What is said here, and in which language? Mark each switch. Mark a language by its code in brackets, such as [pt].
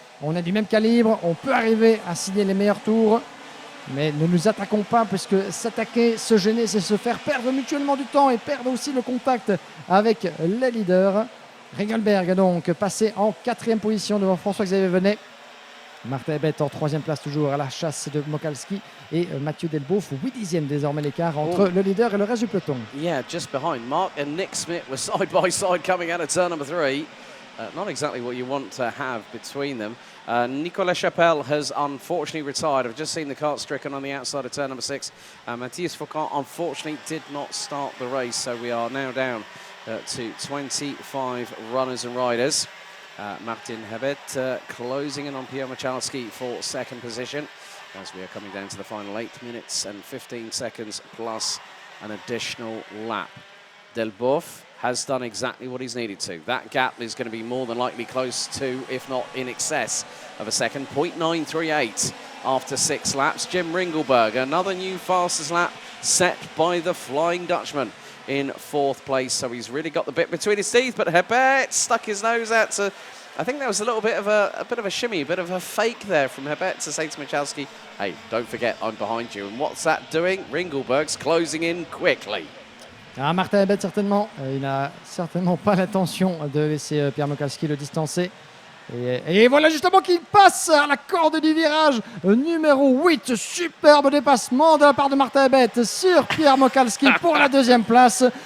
[fr] On est du même calibre, on peut arriver à signer les meilleurs tours, mais ne nous attaquons pas, puisque s'attaquer, se gêner, c'est se faire perdre mutuellement du temps et perdre aussi le contact avec les leaders. Ringelberg donc passé en 4e position devant François-Xavier Venet. Martin Hebert en 3e place toujours à la chasse de Michalski, et Mathieu Delboeuf 8 dixièmes désormais l'écart entre le leader et le reste du peloton. [en] Yeah, just behind. Mark and Nick Smith were side by side coming out of turn number 3. Not exactly what you want to have between them. Nicolas Chapelle has unfortunately retired. I've just seen the cart stricken on the outside of turn number 6. Matthias Foucault unfortunately did not start the race, so we are now down to 25 runners and riders. Martin Hebert closing in on Pierre Michalski for 2nd position, as we are coming down to the final 8 minutes and 15 seconds plus an additional lap. Delboeuf has done exactly what he's needed to. That gap is going to be more than likely close to, if not in excess of a second. 0.938 after 6 laps. Jim Ringelberg, another new fastest lap set by the Flying Dutchman in 4th place. So he's really got the bit between his teeth, but Hebert stuck his nose out to, I think there was a little bit of a shimmy, a bit of a fake there from Hebert to say to Michalski, hey, don't forget I'm behind you. And what's that doing? Ringelberg's closing in quickly. [fr] Martin Hebert certainement, il n'a certainement pas l'intention de laisser Pierre Michalski le distancer. Et voilà justement qu'il passe à la corde du virage numéro 8. Superbe dépassement de la part de Martin Hebert sur Pierre Michalski pour la 2e place.